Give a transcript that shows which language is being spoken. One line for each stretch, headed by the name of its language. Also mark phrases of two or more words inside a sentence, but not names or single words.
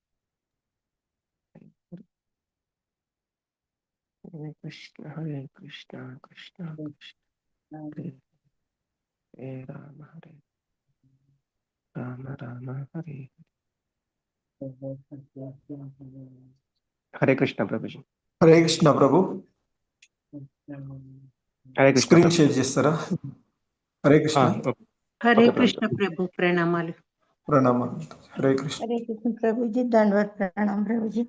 Sanskrit: Hare Krishna, Krishna Krishna, Hare Hare, Rama, Rama Hare.
Telugu: Hare Krishna Prabhuji. హరే కృష్ణ ప్రభు. Hare Krishna స్క్రీన్ Prabhuji. షేర్ చేస్తారా? హరే కృష్ణ.
English: Okay.
Telugu: హరే
English: Okay,
Telugu: కృష్ణ Prabhuji. ప్రభు ప్రణామాలు. ప్రణామాలు. హరే కృష్ణ.
Hindi: हरे कृष्ण प्रभु जी, दंडवत प्रणाम प्रभु जी।